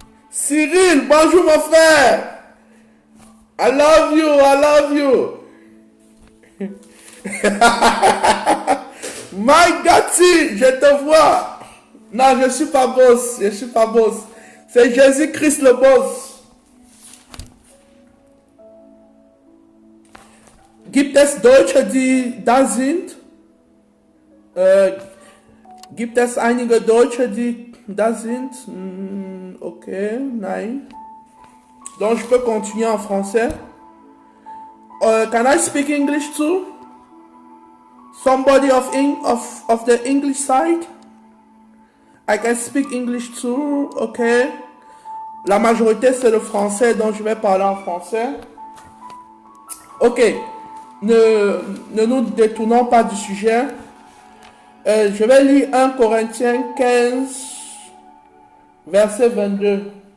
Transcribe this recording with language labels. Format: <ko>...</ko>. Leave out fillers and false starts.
<fr>Cyril, bonjour mon frère.</fr> <en>I love you.</en> <fr>Mike Gatti, je te vois. Non, je suis pas boss. C'est Jésus-Christ le boss.</fr> <de>Gibt es Deutsche, die da sind? Gibt es einige Deutsche, die da sind? Okay, nein.</de> <fr>Donc, je peux continuer en français.</fr> <en>Can I speak English too? Somebody of the English side? I can speak English too, okay.</en> <fr>La majorité, c'est le français, donc je vais parler en français. Ok. Ne nous détournons pas du sujet. Je vais lire 1 Corinthiens 15, verset 22.</fr>